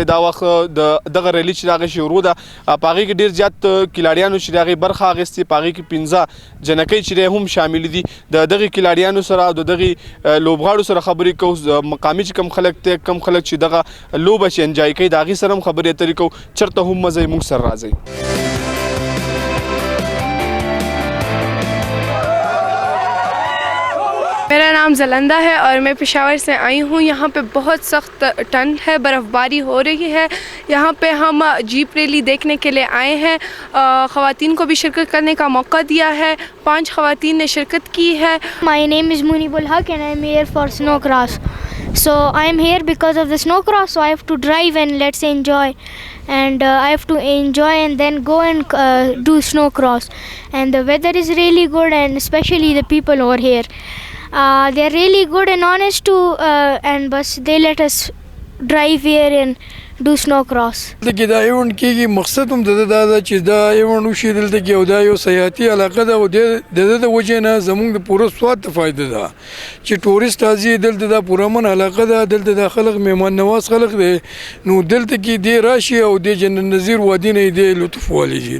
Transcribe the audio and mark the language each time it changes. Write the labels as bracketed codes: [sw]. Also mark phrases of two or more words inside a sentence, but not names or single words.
[ps] دا وخت دغه ریلی چې هغه شروع ده، په هغې کې ډیر زیات کھلاڑیانو چې هغې برخه اخیستې. په هغې کې 15 جنکۍ چې هم شامل دي. د دغه کھلاڑیانو سره د دغه لوبغاړو سره خبرې کوو. مقامي چې کم خلک ته کم خلک چې دغه لوبه چې انجوای کوي د هغې سره هم خبرې اترې کوو. چېرته هم مزه یې موږ سره راځئ. [ur] میرا نام جلندہ ہے اور میں پشاور سے آئی ہوں. یہاں پہ بہت سخت ٹھنڈ ہے، برف باری ہو رہی ہے. یہاں پہ ہم [en] jeep rally [ur] دیکھنے کے لیے آئے ہیں. خواتین کو بھی شرکت کرنے کا موقع دیا ہے. 5 خواتین نے شرکت کی ہے. [en] My name is Munibul Haq and I am here for snow cross. So I am here because of the snow cross. So I have to drive and let's enjoy. And I have to enjoy and then go and do snow cross. And the weather is really good, and especially the people over here. They're really good and honest too, and but they let us drive here and do snow cross. [ps] دغه دا ایونت کې مقصد هم د دا چې دا ایونت وشي دلته کې او دا یو سیاحتي علاقه ده او د وجه نه زموږ د پوره سواد ته فایده ده چې ټورست راځي دلته. دا پوره من علاقه ده، دلته د خلک مهمان نواز خلک دي، نو دلته کې دی راشي او د جنت نظیر وادي نه دی لطف والی شي.